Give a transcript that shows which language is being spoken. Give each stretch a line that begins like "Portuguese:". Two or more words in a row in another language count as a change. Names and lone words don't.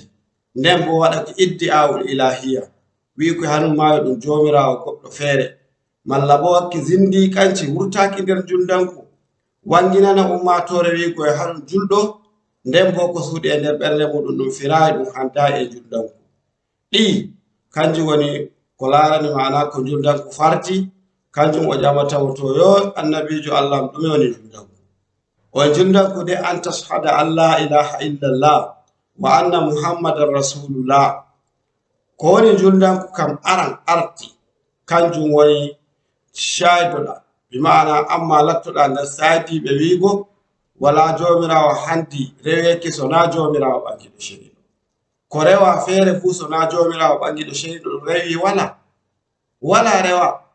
Fula: Nden bo waɗaki iddi awul ilahiya, wi ko hanum mayo ɗum jomirawo goɗɗo feere, malla bo wakki zindi kanci wurtaki nder juldanku, wanginana ummatore wi ko e hanum julɗo. Nden bo ko suuɗi e nder ɓernde muɗum ɗum firayi ɗum hantayi e juldanku. Ɗi kanjum woni ko larani mana ko juldanku farti. Kanjum o ƴamatamo to yo annabijo Allah ɗume woni juldanku? O juldanku de
Arabic: أن تشهد أن لا إله إلا الله وأن محمدا رسول الله.
Fula: Ko woni juldanku kam aran arti kanjum woni shaidoɗa,
Arabic: بمعنى
Fula: amma lattoɗa nder saatiɓe wiigo wala jomirawo handi reweki sona jomirawo ɓangiɗo ceniɗo. Ko rewa feere fuu sona jomirawo ɓangiɗo ceniɗo ɗum rewi wala rewa.